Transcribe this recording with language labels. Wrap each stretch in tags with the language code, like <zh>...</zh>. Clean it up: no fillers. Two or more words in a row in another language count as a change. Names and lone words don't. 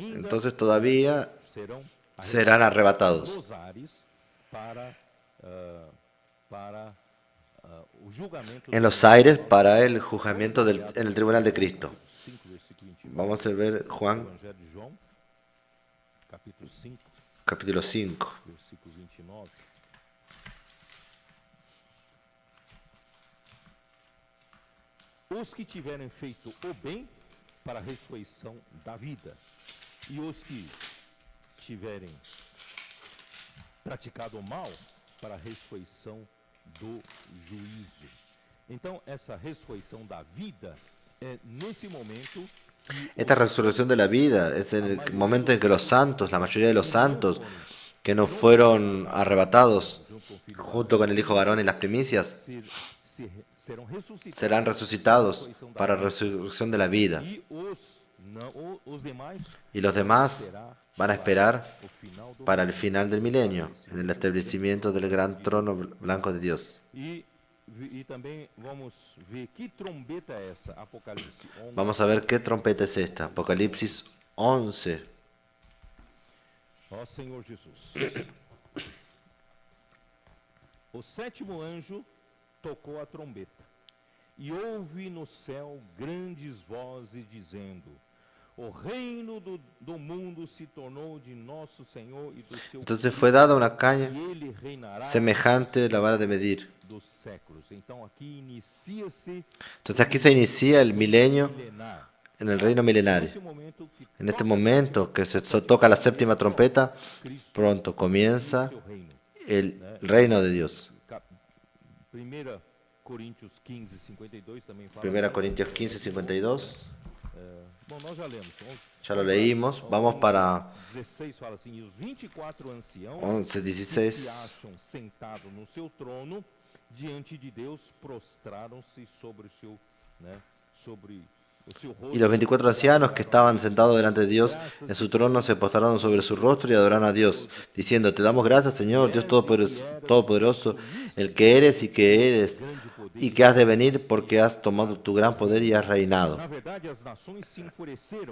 <es>Entonces todavía serán arrebatados en los aires para el juzgamiento en el tribunal de Cristo. Vamos a ver Juan, capítulo 5.</es> <pt>Os que tiverem feito o bem para a ressurreição da vida, e os que tiverem praticado o mal para a ressurreição do juízo. Então, essa ressurreição da vida é nesse momento.</pt> <es>Esta resurrección de la vida es en el momento en que los santos, la mayoría de los santos que no fueron arrebatados junto con el Hijo varón en las primicias, serán resucitados para la resurrección de la vida. Y los demás van a esperar para el final del milenio, en el establecimiento del gran trono blanco de Dios. Vamos a ver qué trompeta es esta. Apocalipsis 11.</es> <pt>Ó Senhor Jesus. O sétimo anjo tocou a trombeta, e houve no céu grandes vozes dizendo: o reino do mundo se tornou de nosso Senhor e do seu</pt> <es>Entonces fue dada una caña</es> <pt>e ele reinará</pt> <es>semejante a la vara de medir.</es> <pt>dos séculos. Então aqui inicia-se</pt> <es>Entonces aquí se inicia el milenio</es> <pt>milenar.</pt> <es>en el reino milenario.</es> <pt>Nesse momento que</pt> <es>En este momento que se toca la séptima trompeta, pronto comienza</es> <pt>seu reino.</pt> <es>el reino de Dios.</es> <pt>1 Coríntios 15:52 também fala.</pt> <es>1 Corintios 15, 52.</es> <pt>Bom, nós já lemos.</pt> <es>Ya lo leímos.</es> <pt>Vamos para 16 fala assim: e os 24 anciãos 11, que se 16. acham sentados no seu trono diante de Deus prostraram-se sobre o seu, sobre o seu rosto.</pt> <es>Y los 24 ancianos que estaban sentados delante de Dios en su trono se postraron sobre su rostro y adoraron a Dios, diciendo: Te damos gracias, Señor, Dios Todopoderoso, el que eres y que has de venir, porque has tomado tu gran poder y has reinado.</es> <pt>Na verdade, as nações se enfureceram.</pt>